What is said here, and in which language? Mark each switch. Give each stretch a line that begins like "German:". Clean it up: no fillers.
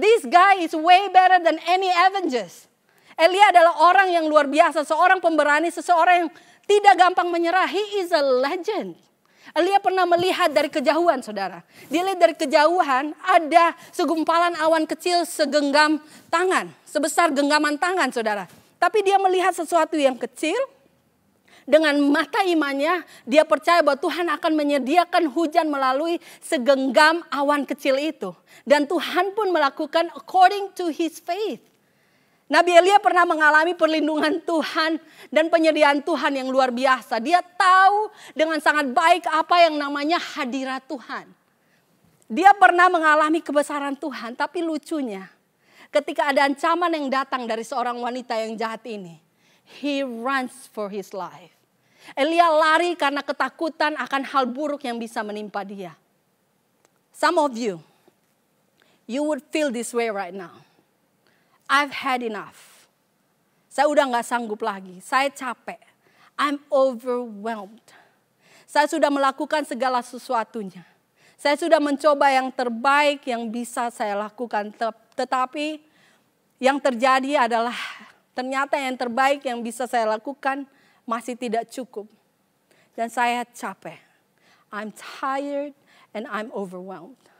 English: This guy is way better than any Avengers.
Indonesian: Elia adalah orang yang luar biasa, seorang pemberani, seseorang yang tidak gampang menyerah. He is a legend. Elia pernah melihat dari kejauhan saudara. Dia lihat dari kejauhan ada segumpalan awan kecil segenggam tangan. Sebesar genggaman tangan saudara. Tapi dia melihat sesuatu yang kecil. Dengan mata imannya dia percaya bahwa Tuhan akan menyediakan hujan melalui segenggam awan kecil itu. Dan Tuhan pun melakukan according to his faith. Nabi Elia pernah mengalami perlindungan Tuhan dan penyediaan Tuhan yang luar biasa. Dia tahu dengan sangat baik apa yang namanya hadirat Tuhan. Dia pernah mengalami kebesaran Tuhan, tapi lucunya ketika ada ancaman yang datang dari seorang wanita yang jahat ini, he runs for his life. Elia lari karena ketakutan akan hal buruk yang bisa menimpa dia.
English: Some of you would feel this way right now.
Indonesian: I've had enough. Saya udah gak sanggup lagi. Saya capek.
English: I'm overwhelmed.
Indonesian: Saya sudah melakukan segala sesuatunya. Saya sudah mencoba yang terbaik yang bisa saya lakukan. Tetapi yang terjadi adalah ternyata yang terbaik yang bisa saya lakukan masih tidak cukup. Dan saya capek.
English: I'm tired and I'm overwhelmed.